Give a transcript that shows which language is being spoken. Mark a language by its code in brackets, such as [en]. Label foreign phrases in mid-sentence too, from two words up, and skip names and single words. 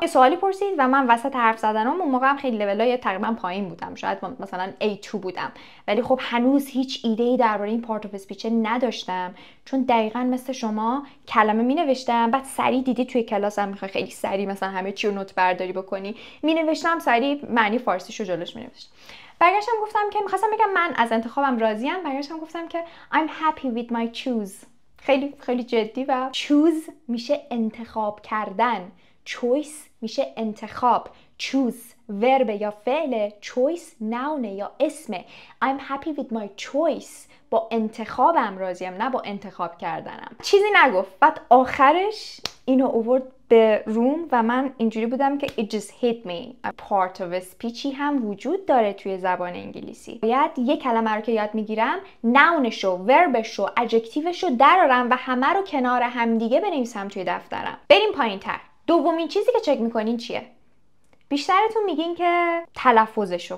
[fa] یه سوالی پرسید و من وسط حرف زدنم اون موقع هم خیلی لولای تقریبا پایین بودم، شاید مثلا A2 بودم، ولی خب هنوز هیچ ایده‌ای درباره این [en] part of speech [fa] نداشتم، چون دقیقاً مثل شما کلمه می‌نوشتم، بعد سریع دیدی توی کلاسم می‌خوای خیلی سریع مثلا همه چی رو نوت برداری بکنی، می‌نوشتم سریع معنی فارسیشو جلوش می‌نوشتم. برگشتم گفتم که می‌خواستم بگم من از انتخابم راضیم. برگشتم گفتم که [en] I'm happy with my choose. [fa] خیلی خیلی جدی. و choose میشه انتخاب کردن، choice میشه انتخاب، choose ورب یا فعل، [en] choice noun [fa] یا اسمه. [en] I'm happy with my choice. [fa] با انتخابم راضیم، نه با انتخاب کردنم. چیزی نگفت. بعد آخرش اینو آورد به روم و من اینجوری بودم که [en] it just hit me. part of speech [fa] ی هم وجود داره توی زبان انگلیسی. باید یک کلمه رو که یاد میگیرم ناونشو، وربشو، ادجکتیوشو درارم و همه رو کنار همدیگه بنویسم توی دفترم. بریم پایین‌تر. دومین چیزی که چک میکنین چیه؟ بیشترتون میگین که تلفظشو.